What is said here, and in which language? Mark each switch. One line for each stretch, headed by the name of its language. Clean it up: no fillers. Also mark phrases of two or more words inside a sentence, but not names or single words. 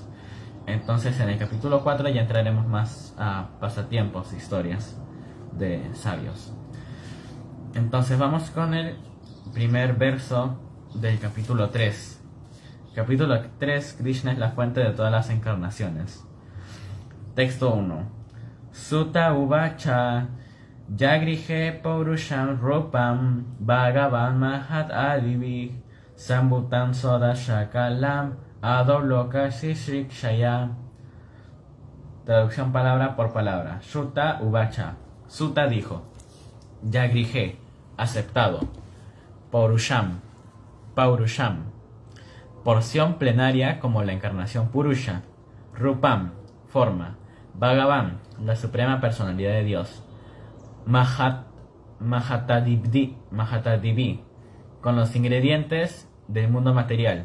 Spanish: Entonces en el capítulo 4 ya entraremos más a pasatiempos, historias de sabios. Entonces vamos con el primer verso del capítulo 3. Capítulo 3, Krishna es la fuente de todas las encarnaciones. Texto 1.
Sanskrit: Sutta uvacha Jagrihe Paurusham Rupam Bhagavan Mahat Adivi Sambutam Soda Shakalam Adoloka Sisrikshaya.
Spanish: Traducción palabra por palabra.
Sanskrit: Sutta uvacha.
Spanish: Sutta dijo: Jagrihe, aceptado. Paurusham, porción plenaria como la encarnación Purusha. Rupam, forma. Bhagavan, la suprema personalidad de Dios. Mahatadivi, con los ingredientes del mundo material.